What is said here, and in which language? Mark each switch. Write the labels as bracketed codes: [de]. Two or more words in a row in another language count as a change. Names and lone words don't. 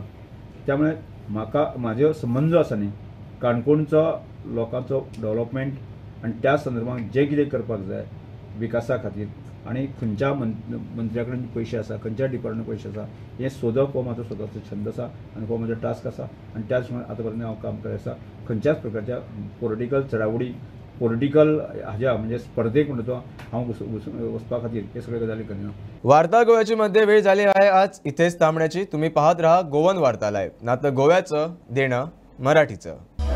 [kok] त्यामुळे म्हाजो संबंध जो आसा न्ही काणकोणचो लोकांचो डेव्हलपमेंट आनी त्या संदर्भात जे कितें करपाक जाय विकासा खातीर आनी खंयच्या मंत्र्या कडेन पयशे आसा खंयच्या डिपार्टमेंटान पयशे आसा हें सोदप हो म्हाजो स्वताचो छंद आसा आनी हो म्हजो टास्क आसा. आनी त्याच प्रमाणे आतां पर्यंत हांव काम करत आसा. खंयच्याच प्रकारच्या पॉलिटिकल चडावडी पॉलिटिकल हाज्या म्हणजे स्पर्धेक म्हणटा तो हांव वचपा खातीर हे सगळे गजाली करिना. [mr] वार्ता गोव्याची मध्ये वेळ झाली आहे आज इथेच थांबण्याची. तुम्ही पाहत राहा गोवन वार्ता लाईव्ह. नातं गोव्याचं देणं मराठीचं.